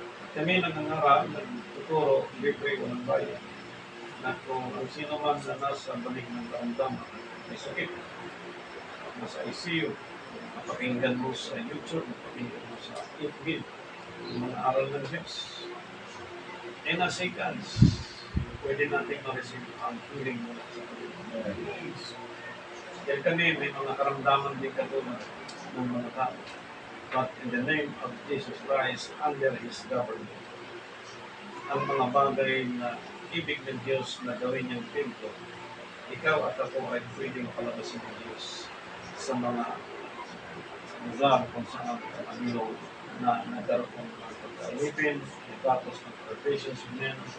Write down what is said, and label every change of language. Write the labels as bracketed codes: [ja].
[tl] Kami nangangarap, nagtuturo, libre o ng bayan, na kung ang sino man na nasa balik ng karamdaman, may sakit, nasa ICU, mapakinggan mo sa YouTube, mapakinggan mo sa FB, yung mga aral ng Diyos. [en] In a seconds, [tl] pwede natin ma-receive ang healing mula sa Panginoon. Dahil kami may mga karamdaman din katulad ng mga tao. [en] but in the name of Jesus Christ, under His government. [tl] Ang mga bagay na ibig ng Diyos na gawin niyang templo, ikaw at ako ay pwedeng palabasin ng Diyos sa mga lugar kung saan ang na nagkaroon ng mga pagkalipin, tapos ng [en] professions of men.